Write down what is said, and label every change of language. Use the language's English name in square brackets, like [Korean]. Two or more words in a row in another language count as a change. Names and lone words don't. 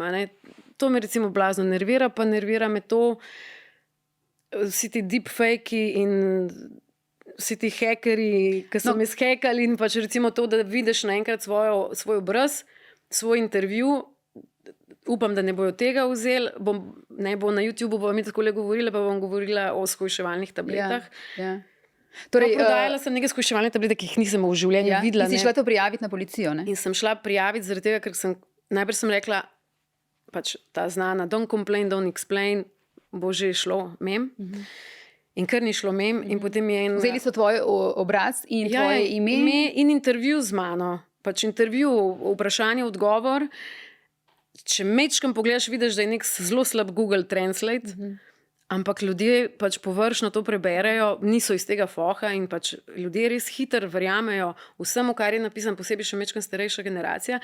[Slovenian] To me recimo blazno nervira, pa nervira me to, vsi ti deepfakei in vsi ti hackerji, ki so me zhekali in pač recimo to, da vidiš naenkrat svoj obraz, svoj intervju, upam, da ne bojo tega vzeli, ne bo na YouTubeu, bom mi tako le govorila, pa bom govorila o shujševalnih tabletah. Torej, prodajala sem nekaj shujševalnih tabletek, ki jih nisem v življenju videla. In si šla to prijaviti na policijo, ne? In sem šla prijaviti zaradi tega, ker najprej sem rekla, pač ta znana, [English] don't complain, don't explain, [Slovenian] bo že šlo mem. In kar ni šlo mem. In potem je vzeli so tvoj obraz in tvoje ime in intervju z mano. Pač intervju, vprašanje, odgovor. Če mečkam pogledaš, vidiš, da je nek zelo slab Google Translate, ampak ljudje pač površno to preberejo, niso iz tega foha in pač ljudje res hitro verjamejo vsemu, kar je napisan, posebej še mečkam starejša generacija.